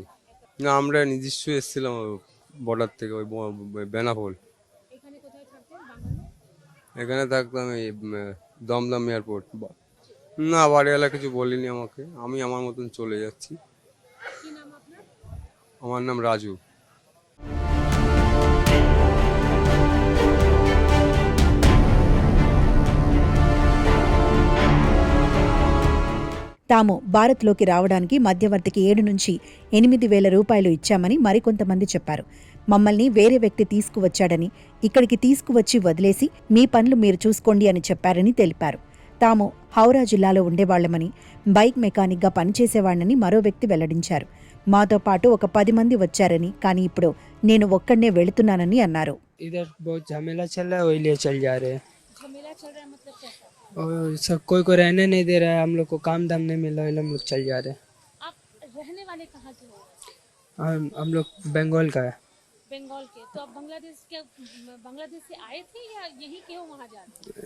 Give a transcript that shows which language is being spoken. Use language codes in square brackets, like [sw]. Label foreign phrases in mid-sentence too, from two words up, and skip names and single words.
[bn] না, আমরা নিজস্ব এসেছিলাম বর্ডার থেকে, ওই বেনাপোল। এখানে কোথায় থাকতেন বাঙালি? এখানে থাকতাম এই দমদম এয়ারপোর্ট। না, বাড়িওয়ালা কিছু বলিনি আমাকে, আমি আমার মতন চলে যাচ্ছি। কি নাম আপনার? আমার নাম রাজু। [te] తాము భారత్లోకి రావడానికి మధ్యవర్తికి 7 నుంచి 8 వేల రూపాయలు ఇచ్చామని మరికొంతమంది చెప్పారు. మమ్మల్ని వేరే వ్యక్తి తీసుకువచ్చాడని, ఇక్కడికి తీసుకువచ్చి వదిలేసి మీ పనులు మీరు చూసుకోండి అని చెప్పారని తెలిపారు. తాము హౌరా జిల్లాలో ఉండేవాళ్లమని, బైక్ మెకానిక్గా పనిచేసేవాళ్లని మరో వ్యక్తి వెల్లడించారు. మాతో పాటు ఒక 10 మంది వచ్చారని, కానీ ఇప్పుడు నేను ఒక్కడే వెళుతున్నానని అన్నారు. [hi] इधर बहुत झमेला चल रहा है, वही लिए चल जा रहे हैं। झमेला चल रहा है मतलब कैसा? और सब कोई को रहने नहीं दे रहा है, हम लोग को काम दाम नहीं मिल रहा है, हम लोग चल जा रहे हैं। आप रहने वाले कहाँ के हो? हम लोग बंगाल का है। बंगाल के? तो आप बांग्लादेश से आए थे या यहीं के हो, वहाँ जा रहे हैं?